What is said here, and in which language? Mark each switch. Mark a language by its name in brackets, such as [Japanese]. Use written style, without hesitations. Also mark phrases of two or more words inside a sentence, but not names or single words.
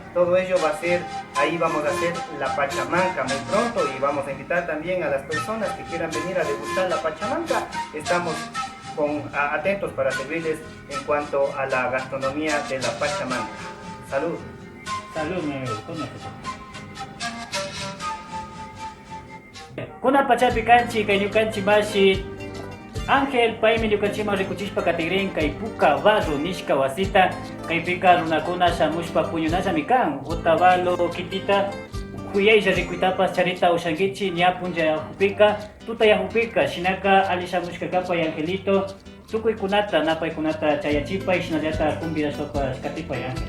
[Spanish] Todo ello va a ser, ahí vamos a hacer la pachamanca muy pronto, y vamos a invitar también a las personas que quieran venir a degustar la pachamanca. Estamos atentos para servirles en cuanto a la gastronomía de la pachamanca. Salud. Salud, mi amigo. [Quechua] Kuna pachapi kanchi kay ñukanchik mashi Ángel paymi ñukanchikman rikuchishpa katigrin kay puka barro nishka wasita kaypika runakuna shamushpa puñunallami kan Otavalo kitita kuyaylla rikuytapas charita ushankichik ña punlla yahupika tuta yahupika shinaka ali shamushkakapay Angelito tukuykunata napaykunata chayachipay shinallata convidashpapas katipay Ángel.